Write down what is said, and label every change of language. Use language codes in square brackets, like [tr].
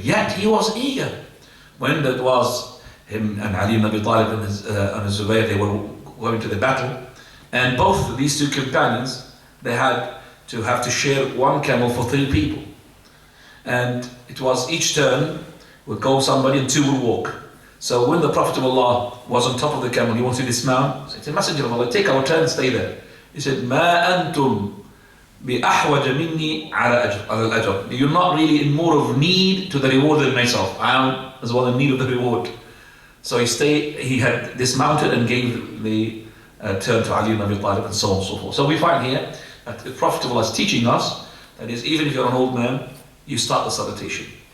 [en] Yet he was eager. When that was him and Ali ibn Abi Talib and Zubayr, they were going to the battle, and both of these two companions, they had to share one camel for 3 people. And it was each turn would go somebody and 2 would walk. So when the Prophet of Allah was on top of the camel, he wanted to dismount. He said, the Messenger of Allah, take our turn, stay there. He said, [ar] مَا أَنْتُمْ بِأَحْوَجَ مِنِّي عَلَى الْأَجْرِ. [en] You're not really in more of need to the reward than myself. I am as well in need of the reward. So he had dismounted and gave the turn to Ali ibn Abi Talib and so on and so forth. So we find here that the Prophet of Allah is teaching us that is, even if you're an old man, you start the salutation.